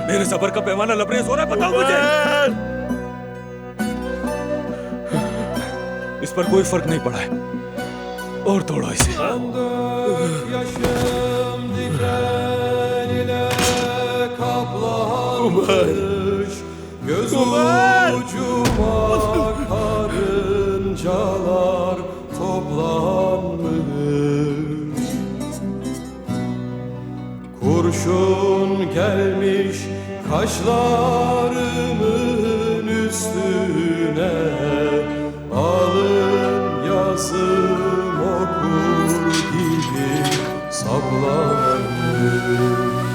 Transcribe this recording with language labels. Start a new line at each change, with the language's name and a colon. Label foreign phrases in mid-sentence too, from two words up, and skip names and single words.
Hindi: मेरे सबर का पैमाना लबरेज हो रहा है, बताओ मुझे। इस पर कोई फर्क नहीं पड़ा है। और तोड़ो इसे। उमर,
Turkish: karıncalar toplanmış. Kurşun gelmiş kaşlarımın üstüne, alın yazım okur gibi saplanmış.